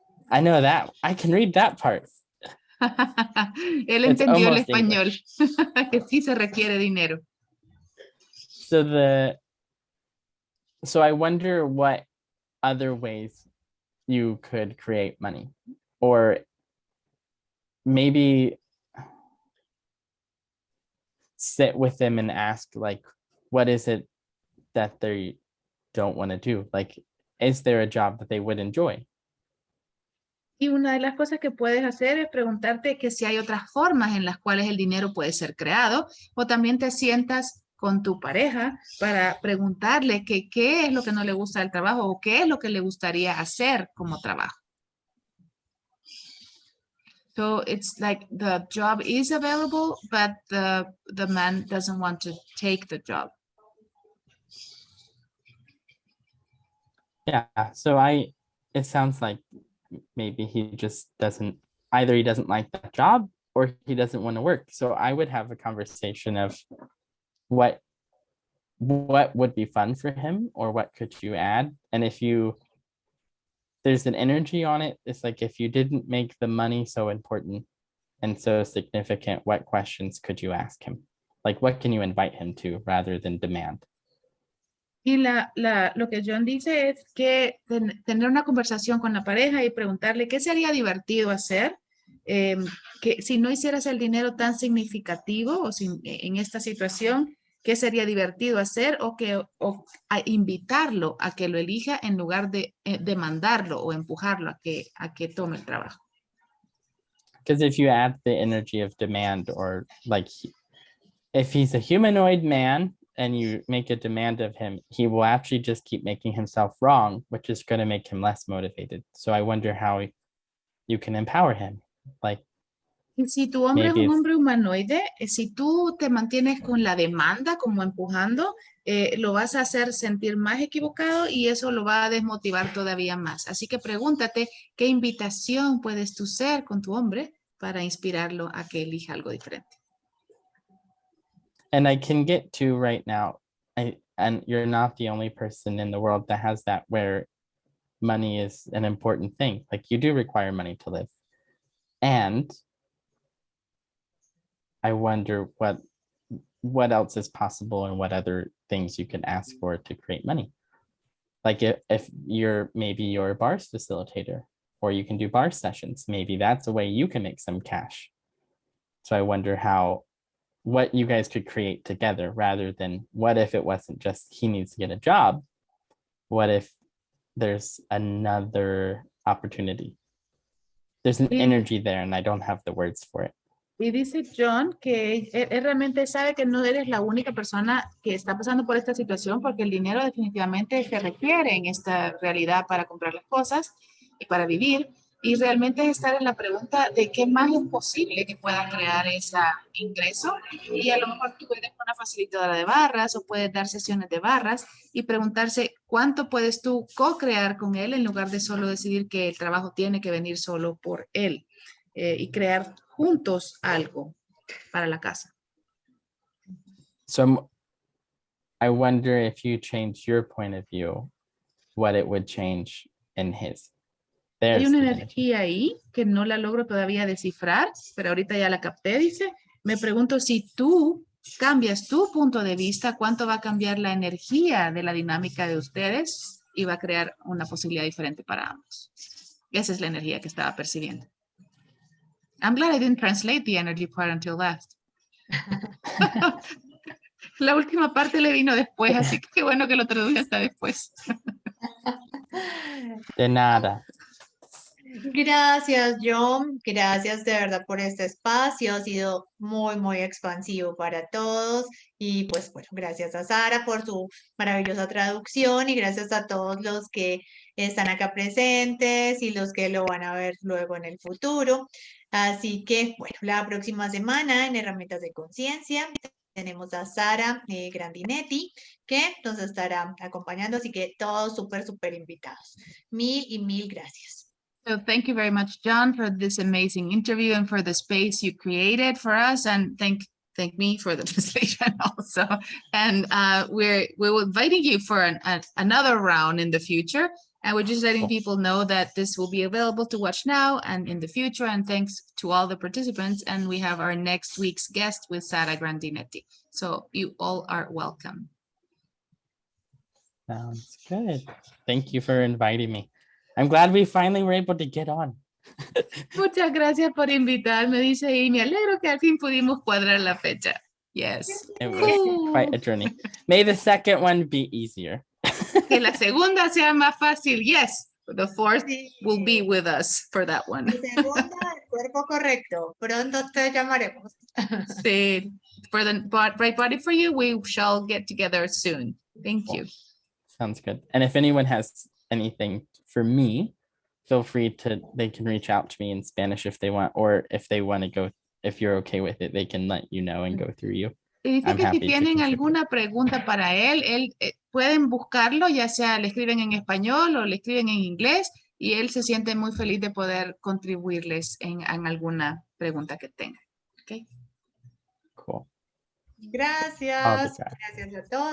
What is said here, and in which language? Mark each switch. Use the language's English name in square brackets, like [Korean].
[English] I know that. I can read that part. [Spanish] Él entendió el español. Que sí se requiere dinero. [English] So I wonder what other ways you could create money, or maybe sit with them and ask, like, what is it that they don't want to do? Like, is there a job that they would enjoy? [Spanish] Y una de las cosas que puedes hacer es preguntarte que si hay otras formas en las cuales el dinero puede ser creado, o también te sientas con tu pareja para preguntarle que qué es lo que no le gusta del trabajo o qué es lo que le gustaría hacer como trabajo. [English] So it's like the job is available, but the man doesn't want to take the job. Yeah, so it sounds like maybe he just either he doesn't like that job or he doesn't want to work. So I would have a conversation of what would be fun for him, or what could you add? And if there's an energy on it, it's like, if you didn't make the money so important and so significant, what questions could you ask him? Like, what can you invite him to rather than demand? [Spanish] Y lo que John dice es que tener una conversación con la pareja y preguntarle qué sería divertido hacer, que si no hicieras el dinero tan significativo o en esta situación, qué sería divertido hacer, o a invitarlo a que lo elija en lugar de demandarlo o empujarlo a que tome el trabajo. [English] Because if you add the energy of demand, or like, if he's a humanoid man and you make a demand of him, he will actually just keep making himself wrong, which is going to make him less motivated. So I wonder how you can empower him. Like, [Spanish] Y si tu hombre es [English] Maybe it's [Spanish] hombre humanoide, si tú te mantienes con la demanda, como empujando, lo vas a hacer sentir más equivocado y eso lo va a desmotivar todavía más. Así que pregúntate qué invitación puedes tú ser con tu hombre para inspirarlo a que elija algo diferente. [English] and I can get to right now. And you're not the only person in the world that has that, where money is an important thing. Like, you do require money to live. And I wonder what else is possible and what other things you can ask for to create money. Like, if maybe you're a bars facilitator, or you can do bar sessions, maybe that's a way you can make some cash. So I wonder what you guys could create together, rather than what if it wasn't just he needs to get a job? What if there's another opportunity? There's an energy there and I don't have the words for it. [Spanish] Y dice John que él realmente sabe que no eres la única persona que está pasando por esta situación, porque el dinero definitivamente se requiere en esta realidad para comprar las cosas y para vivir. Y realmente es estar en la pregunta de qué más es posible que pueda crear ese ingreso. Y a lo mejor tú eres una facilitadora de barras o puedes dar sesiones de barras y preguntarse cuánto puedes tú co-crear con él en lugar de solo decidir que el trabajo tiene que venir solo por él. Y crear juntos algo para la casa. [English] So I wonder if you change your point of view, what it would change in his. [Spanish] Hay [English] There's [Spanish] una [English] the energy. [Spanish] energía ahí que no la logro todavía descifrar, pero ahorita ya la capté, dice. Me pregunto si tú cambias tu punto de vista, cuánto va a cambiar la energía de la dinámica de ustedes y va a crear una posibilidad diferente para ambos. Esa es la energía que estaba percibiendo. [English] I'm glad I didn't translate the energy part until last. [Spanish] La última parte le vino después, así que qué bueno que lo traduje hasta después. De nada. Gracias, John. Gracias de verdad por este espacio. Ha sido muy, muy expansivo para todos. Y pues bueno, gracias a Sara por su maravillosa traducción y gracias a todos los que están acá presentes y los que lo van a ver luego en el futuro. Así que bueno, la próxima semana en Herramientas de Conciencia tenemos a Sara Grandinetti, que nos estará acompañando. Así que todos súper, súper invitados. Mil y mil gracias. [English] So thank you very much, John, for this amazing interview and for the space you created for us. And thank me for the translation also. And we're inviting you for another round in the future. And we're just letting people know that this will be available to watch now and in the future. And thanks to all the participants. And we have our next week's guest with Sara Grandinetti. So you all are welcome. Sounds good. Thank you for inviting me. I'm glad we finally were able to get on. [Spanish] Muchas gracias por invitarme, dice, y me alegro que al fin pudimos cuadrar la fecha. [English] Yes. It was quite a journey. May the second one be easier. [Spanish] Que la segunda sea más fácil. [English] Yes. The fourth will be with us for that one. [Spanish] Segunda, el cuerpo correcto. Pronto te llamaremos. Sí. [English] For the right body for you, we shall get together soon. Thank you. Sounds good. And if anyone has anything for me, feel free they can reach out to me in Spanish if they want, or if they want to go, if you're okay with it, they can let you know and go through you. [Spanish] Y dice que si tienen alguna pregunta para él pueden buscarlo, ya sea le escriben en español o le escriben en inglés, y él se siente muy feliz de poder contribuirles en alguna pregunta que tengan. [English] Okay. Cool. [Spanish] Gracias. Gracias a todos.